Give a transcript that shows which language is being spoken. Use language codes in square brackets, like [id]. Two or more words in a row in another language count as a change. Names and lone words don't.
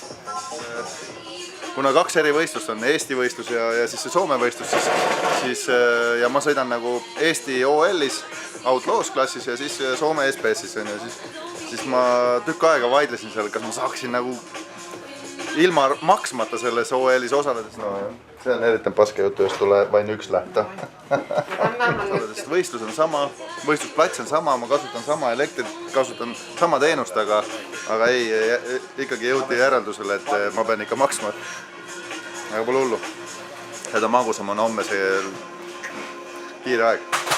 [et] Kuna 2 eri võistlust on, Eesti võistlus ja siis see Soome võistlus, siis ja ma sõidan nagu Eesti OL-is, Outlaws klassis ja siis Soome SPS-is on ju, siis ma tükk aega vaidlesin seal, kas ma saaksin nagu ilma maksmata selles OL-is osaledes, no see on [fi] eritan paske jutu, jos tulee vain 1 lähtö. [et] Võistlus on sama, võistlusplats on sama, ma kasutan sama elektrit, kasutan sama teenust, aga ei, ikkagi jõuti järeldusele, et ma pean ikka maksma. Aga pole hullu. Seda magusam on homme see kiire aeg.